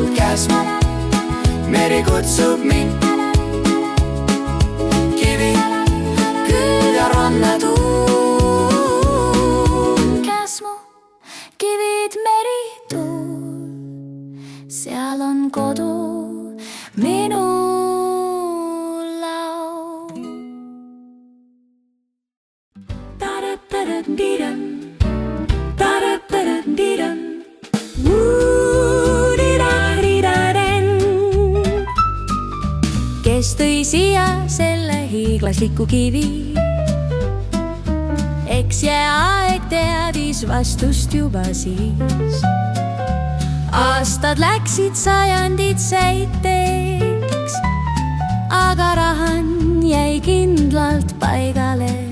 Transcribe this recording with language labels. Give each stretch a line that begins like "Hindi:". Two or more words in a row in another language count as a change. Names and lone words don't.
Estonian: Käes mu, meri kutsub mind, kivi, külv ja rannatuul. Käes mu, kivid, meri, tuul, seal on kodu minu laul. Ta-da-ta-da-di-dam, ta-da-ta-da-di-dam, wuu-di-da-di-da-den. Kes tõi siia selle hiiglasliku kivi? Eks jääaeg teadis vastust juba siis. Aastad läksid, sajandid said teeks, aga rahan jäi kindlalt paigale.